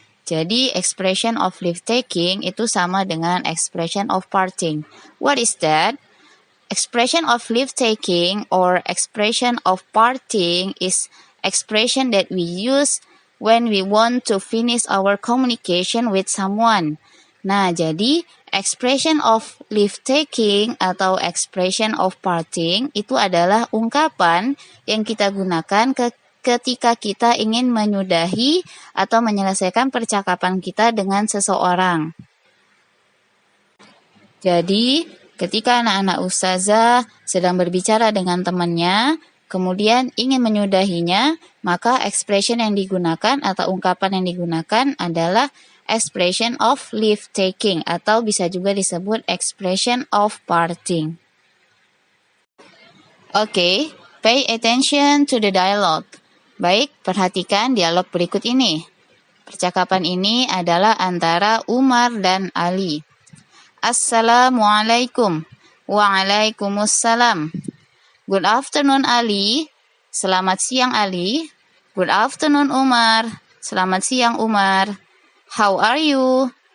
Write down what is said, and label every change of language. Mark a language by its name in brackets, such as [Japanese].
[English] Jadi expression of leave taking [Indonesian] itu sama dengan [English] expression of parting. What is that? Expression of leave taking or expression of parting is expression that we use when we want to finish our communication with someone. [Indonesian] Nah, jadi expression of leave taking atau expression of parting itu adalah ungkapan yang kita gunakan ketika kita ingin menyudahi atau menyelesaikan percakapan kita dengan seseorang. Jadi, ketika anak-anak ustazah sedang berbicara dengan temannya, kemudian ingin menyudahinya, maka expression yang digunakan atau ungkapan yang digunakan adalah expression of leave taking atau bisa juga disebut expression of parting. [English] Okay, pay attention to the dialogue. [Indonesian] Baik, perhatikan dialog berikut ini. Percakapan ini adalah antara Umar dan Ali. [Arabic] Assalamualaikum. Waalaikumsalam. [English] Good afternoon Ali. [Indonesian] Selamat siang Ali. [English] Good afternoon Umar. [Indonesian] Selamat siang Umar. [English] How are you?